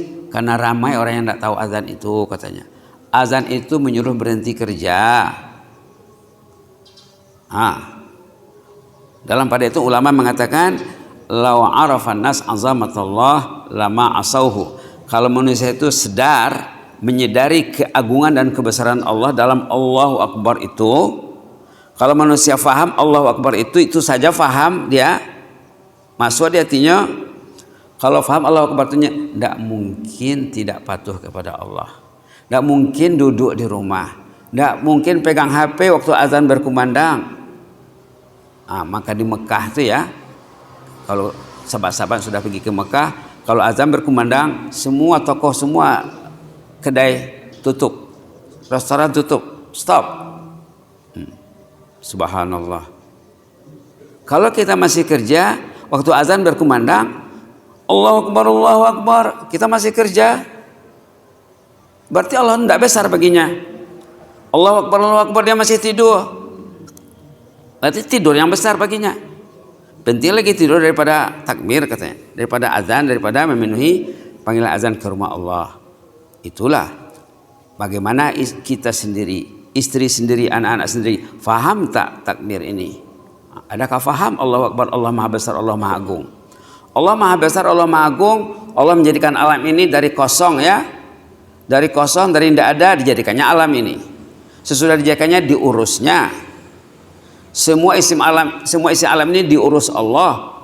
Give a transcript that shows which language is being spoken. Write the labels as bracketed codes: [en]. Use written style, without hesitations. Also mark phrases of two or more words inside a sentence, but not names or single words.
[ms] Karena ramai orang yang tidak tahu azan itu, katanya. Azan itu menyuruh berhenti kerja. Dalam pada itu ulama mengatakan, [ar] لو عرف الناس عظمة الله لما عصوه. [ms] Kalau manusia itu menyadari keagungan dan kebesaran Allah dalam [ar] الله أكبر [ms] itu, kalau manusia faham [ar] الله أكبر [ms] itu saja faham dia, masuk di hatinya. Kalau faham [ar] الله أكبر [ms] itu, tidak mungkin tidak patuh kepada Allah, tidak mungkin duduk di rumah, tidak mungkin pegang HP waktu azan berkumandang. Maka di Mekah itu ya, kalau sahabat-sahabat sudah pergi ke Mekah, kalau azan berkumandang, semua toko, semua kedai tutup, restoran tutup, stop. Subhanallah. Kalau kita masih kerja, waktu azan berkumandang, [ar] الله أكبر، الله أكبر, [ms] kita masih kerja, berarti Allah tidak besar baginya. [ar] الله أكبر, [ms] dia masih tidur, berarti tidur yang besar baginya. Penting lagi tidur daripada takbir, katanya, daripada azan, daripada memenuhi panggilan azan ke rumah Allah. Itulah bagaimana kita sendiri, istri sendiri, anak-anak sendiri, faham tak takbir ini? Adakah faham [ar] الله أكبر, [ms] Allah Maha Besar, Allah Maha Agung? Allah Maha Besar, Allah Maha Agung. Allah menjadikan alam ini dari kosong ya, dari kosong, dari tidak ada, dijadikannya alam ini. Sesudah dijadikannya, diurusnya. Semua isi alam ini diurus Allah.